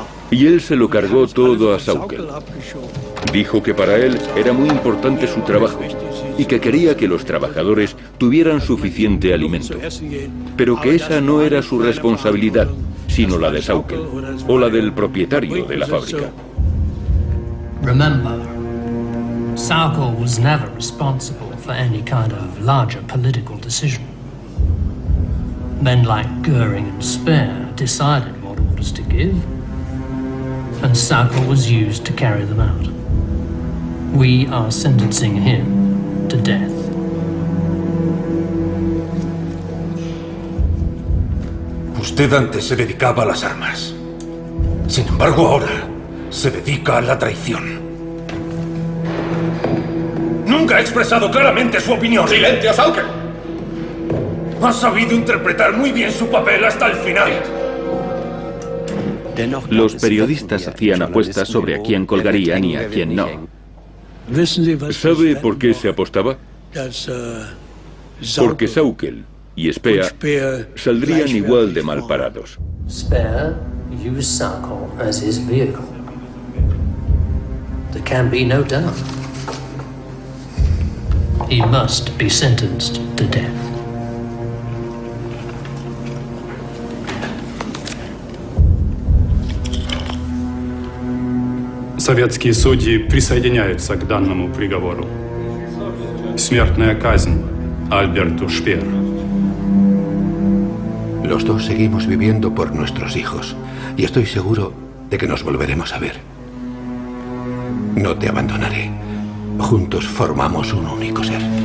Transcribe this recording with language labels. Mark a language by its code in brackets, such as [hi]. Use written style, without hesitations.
[es] Y él se lo cargó todo a Sauckel. Dijo que para él era muy importante su trabajo y que quería que los trabajadores tuvieran suficiente alimento, pero que esa no era su responsabilidad, sino la de Sauckel o la del propietario de la fábrica. [en] Remember, Sauckel was never responsible for any kind of larger political decision. Men like Goering and Speer decided what orders to give, and Sauckel was used to carry them out. We are sentencing him to death. [es] Usted antes se dedicaba a las armas. Sin embargo, ahora se dedica a la traición. Nunca ha expresado claramente su opinión. ¡Silencio, Sauckel! Ha sabido interpretar muy bien su papel hasta el final. Los periodistas hacían apuestas sobre a quién colgarían y a quién no. ¿Sabe por qué se apostaba? Porque Saukel y Speer saldrían igual de mal parados. [en] Speer used Saukel as his vehicle. There can be no doubt. He must be sentenced to death. [ru] Советские судьи присоединяются к данному приговору. Смертная казнь Альберту Шпеер. [es] Los dos seguimos viviendo por nuestros hijos y estoy seguro de que nos volveremos a ver. No te abandonaré. Juntos formamos un único ser.